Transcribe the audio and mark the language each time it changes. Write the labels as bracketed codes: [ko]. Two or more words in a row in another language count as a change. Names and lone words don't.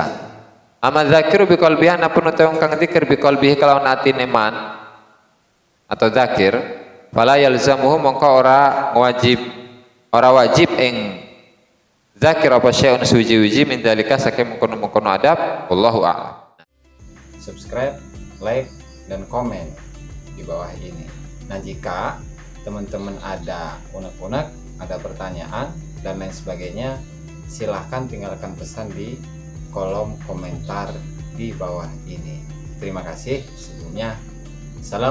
[ar] أما الذاكر بقلبه [jv] anapun utawi wong kang dzikir [ar] بقلبه [jv] kelawan atine man atau dzakir [ar] فلا يلزمه [jv] mongko ora wajib ing dzakir apa syai'un suji-uji [ar] من ذلك [jv] saking mengkono-mengkono adab [ar] والله أعلم. [en] Subscribe, like, [id] dan komen di bawah ini. Nah, jika teman-teman ada unek-unek, ada pertanyaan, dan lain sebagainya, silahkan tinggalkan pesan di kolom komentar di bawah ini. Terima kasih sebelumnya.